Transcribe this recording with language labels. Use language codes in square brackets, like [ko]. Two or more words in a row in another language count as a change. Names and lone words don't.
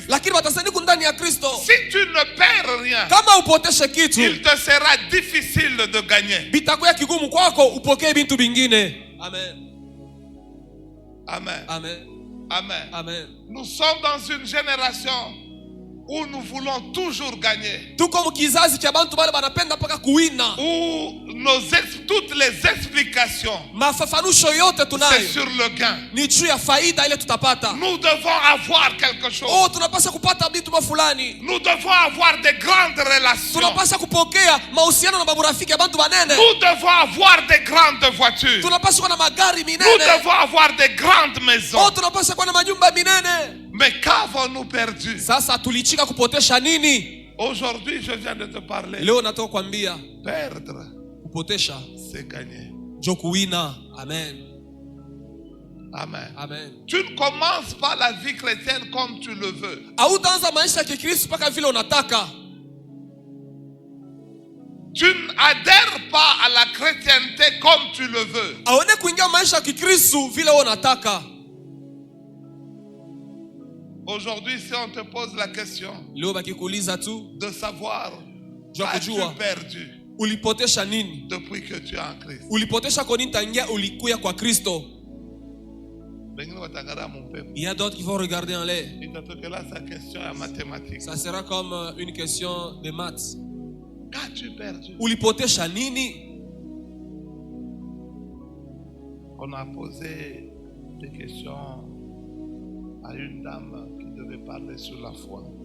[fr] Si tu ne perds rien, il te sera difficile de gagner. Amen. Amen. Amen. Amen. Amen. Nous sommes dans une génération où nous voulons toujours gagner. [sw] Tuko mkizazi cha bantu bale banapenda paka kuwina. [fr] Où toutes les explications, [sw] mafafanusho yote tunayo, [fr] c'est sur le gain. [sw] Ni juu ya faida ile tutapata. [fr] Nous devons avoir quelque chose. [sw] Oh, tunapaswa kupata vitu fulani. [fr] Nous devons avoir de grandes relations. [sw] Tunapaswa kupokea mahusiano na maburafiki ya bantu banene. [fr] Nous devons avoir de grandes voitures. [sw] Tunapaswa kuwa na magari minene. [fr] Nous devons avoir de grandes maisons. [sw] Oh, tunapaswa kuwa na majumba minene. [fr] Mais qu'avons-nous perdu? [sw] Sasa tulichika kupotesha nini? [fr] Aujourd'hui, je viens de te parler. [sw] Leo natoka kuambia [fr] perdre, [sw] kupotesha [fr] c'est gagner. [sw] Jo kuwina. Amen. Amen. Amen. [fr] Tu ne commences pas la vie chrétienne comme tu le veux. [sw] Hautaanza maisha ya Kikristo paka vile unataka. [fr] Tu n'adhères pas à la chrétienté comme tu le veux. [sw] Aone kuingia maisha ya Kikristo vile unataka. [fr] Aujourd'hui, si on te pose la question de savoir as-tu perdu [sw] ulipotesha nini [fr] depuis que tu es en Christ, [sw] ulipotesha kwa nini tangia ulikuya kwa Kristo? [fr] Il y a d'autres qui vont regarder en l'air. Ça sera comme une question de maths. Qu'as-tu perdu? [sw] Ulipotesha nini? [fr] On a posé des questions à une dame qui devait parler sur la foi.